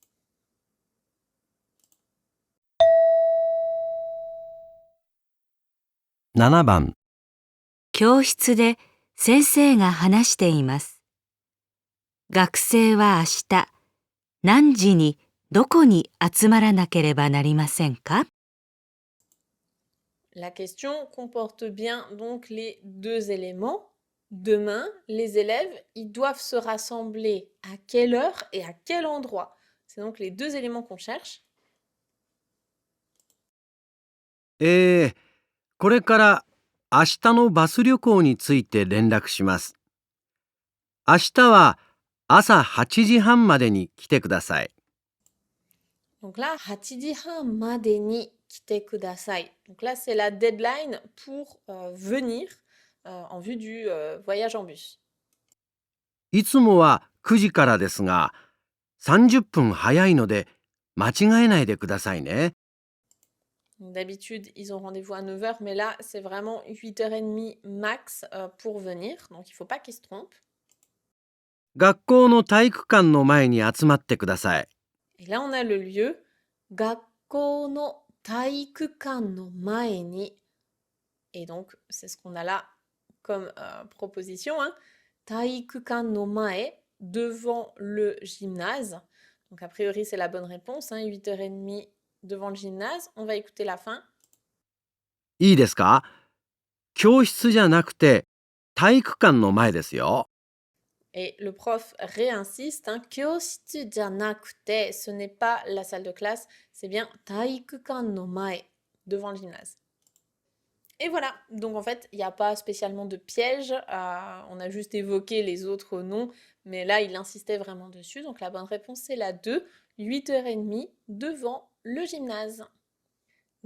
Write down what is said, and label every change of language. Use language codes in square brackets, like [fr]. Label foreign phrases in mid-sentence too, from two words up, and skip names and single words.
[ja] 7 番、教室で先生が話しています。学生は明日何時にどこに集まらなければなりませんか？ [fr] La question comporte bien donc les 2 éléments. Demain, les élèves, ils doivent se rassembler à quelle heure et à quel endroit? C'est donc les 2 éléments qu'on cherche. [ja] これから明日のバス旅行について連絡します。明日は朝8時半までに来てください。 [fr] Donc là, [ja] 8 時半までに来てください. [fr] Donc là, c'est la deadline pour venir en vue du voyage en bus. [ja] いつもは9時からですが、30分早いので間違えないでくださいね。 [fr] Donc, d'habitude, ils ont rendez-vous à 9h, mais là, c'est vraiment 8h30 max pour venir. Donc, il ne faut pas qu'ils se trompent. [ja] 学校の体育館の前に集まってください。 [fr] Et là, on a le lieu. [ja] 学校の体育館の前に. [fr] Et donc, c'est ce qu'on a là comme proposition. Hein. [ja] 体育館の前, [fr] devant le gymnase. Donc, a priori, c'est la bonne réponse. Hein, 8h30 devant le gymnase. On va écouter la fin. [ja] いいですか？教室じゃなくて体育館の前ですよ。 [fr] Et le prof réinsiste, hein, [ja] 教室じゃなくて, [fr] ce n'est pas la salle de classe, c'est bien [ja] 体育館の前, [fr] devant le gymnase. Et voilà, donc en fait, il n'y a pas spécialement de piège, on a juste évoqué les autres noms, mais là, il insistait vraiment dessus, donc la bonne réponse c'est la 2, 8h30 devant le gymnase.